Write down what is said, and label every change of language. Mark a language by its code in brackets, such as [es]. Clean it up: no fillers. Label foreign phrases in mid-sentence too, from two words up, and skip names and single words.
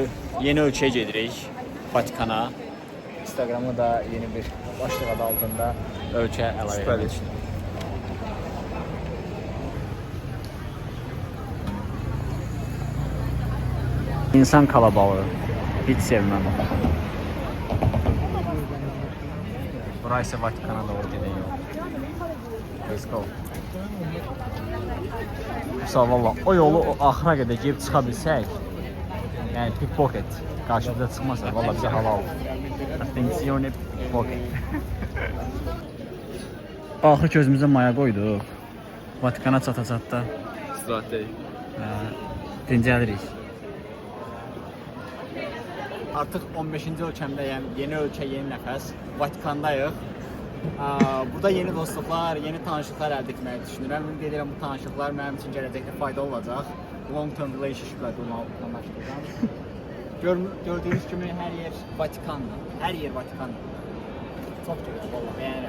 [az] Yeni ölkəyə gedirik, Vatikana. Instagramda da yeni bir başlıq adı altında ölkə əlavə etmək üçün. [tr] İnsan kalabalığı. Hiç sevmem. Burası ise Vatikan'a doğru giden yol. [en] Let's go. [az] Mesela valla o yolu o axıra qədər girib çıxa bilsək, yəni pickpocket qarşımıza çıxmasa valla bizə halal. Attenzione pickpocket. Axır gözümüzə maya qoyduq. Vatikana çata-çatda İstirahətdəyik. dincəlirik. Artıq 15-ci ölkəmdəyəm. Yeni ölkə, yeni nəfəs. Vatikandayıq. Burada yeni dostluqlar, yeni tanışlıqlar əldə etməyi düşünürəm. Ümid edirəm bu tanışlıqlar mənim üçün gələcəkdə faydalı olacaq. [en] Long term relationship- [az] lər qurmaq. Gördüyünüz kimi hər yer Vatikandır. Hər yer Vatikandır. Çox gözəl, vallahi bəyənirəm.